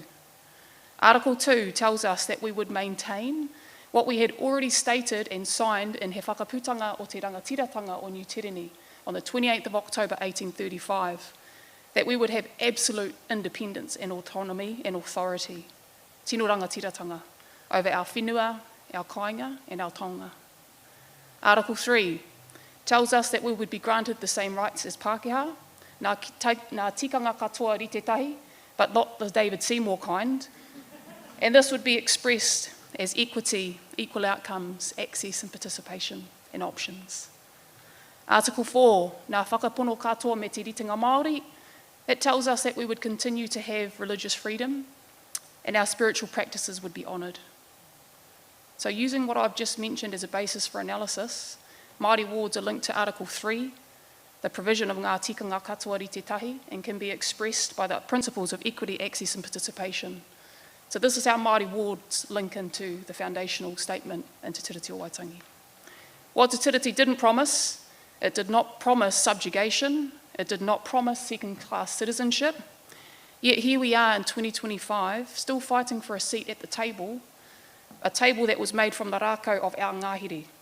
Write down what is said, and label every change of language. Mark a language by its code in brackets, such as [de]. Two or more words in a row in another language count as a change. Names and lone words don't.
[en] Article 2 tells us that we would maintain what we had already stated and signed in He Whakaputanga o Te Rangatiratanga o New Tireni on the 28th of October 1835, that we would have absolute independence and autonomy and authority, [mi] tino rangatiratanga, [en] over our whenua, our kāinga and our tonga. Article 3 tells us that we would be granted the same rights as Pākehā, [mi] nā tikanga katoa rite tahi, [en] but not the David Seymour kind, and this would be expressed as equity, equal outcomes, access and participation and options. Article 4, [mi] nā whakapono katoa me te ritinga Māori, [en] it tells us that we would continue to have religious freedom and our spiritual practices would be honoured. So using what I've just mentioned as a basis for analysis, Māori Wards are linked to Article 3, the provision of [mi] ngā tikanga katoa rite tahi, [en] and can be expressed by the principles of equity, access and participation. So this is how Māori Wards link into the foundational statement in Te Tiriti o Waitangi. What Te Tiriti didn't promise, it did not promise subjugation, it did not promise second-class citizenship, yet here we are in 2025, still fighting for a seat at the table, a table that was made from the rākau of our ngāhere.